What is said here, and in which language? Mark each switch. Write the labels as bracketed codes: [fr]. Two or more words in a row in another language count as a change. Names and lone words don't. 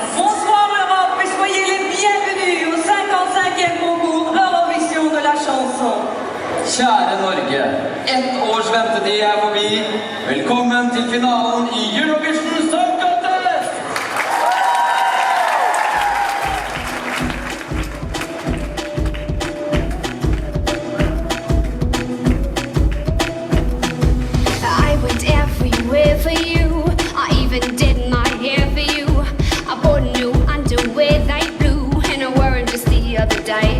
[fr] Bonsoir Europe et soyez les bienvenus au 55e concours Eurovision de la chanson. [no] Kjære Norge, ett års ventetid er forbi. Velkommen til finalen i Eurovision Song Contest! [en] I went everywhere for you. I even did my hair for you. I bought new underwear light blue, and I wore 'em just the other day.